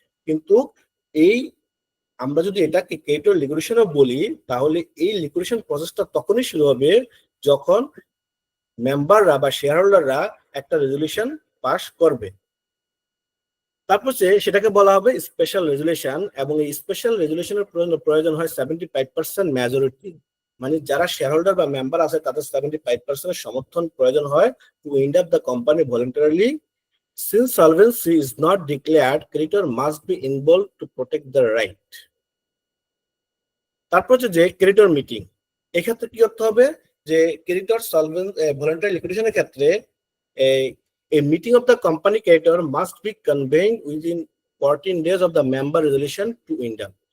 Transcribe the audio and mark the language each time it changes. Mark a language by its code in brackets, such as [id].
[bn] কিন্তু এই আমরা যদি এটাকে ক্রেডিটর লিকুইডেশনও বলি তাহলে এই লিকুইডেশন প্রসেসটা তখনই শুরু হবে যখন মেম্বাররা বা শেয়ার হোল্ডাররা একটা রেজুলেশন পাস করবে। তারপর সেটাকে বলা হবে স্পেশাল রেজুলেশন, এবং এই স্পেশাল রেজুলেশনের প্রয়োজন হয় 75% মেজরিটি, মানে যারা শেয়ার হোল্ডার বা মেম্বার আছে তাদের 75% সমর্থন প্রয়োজন হয় [en] To wind up the company voluntarily. Since solvency is not declared, creditor must be involved to protect the right. [bn] তারপর যে ক্রেডিটর মিটিং, এক্ষেত্রে কি করতে হবে? যে ক্রেডিটর ভলেন্টারি লিকুইডেশনের ক্ষেত্রে [en] a meeting of the company creditor must be convened within 14 days of the member resolution to wind up.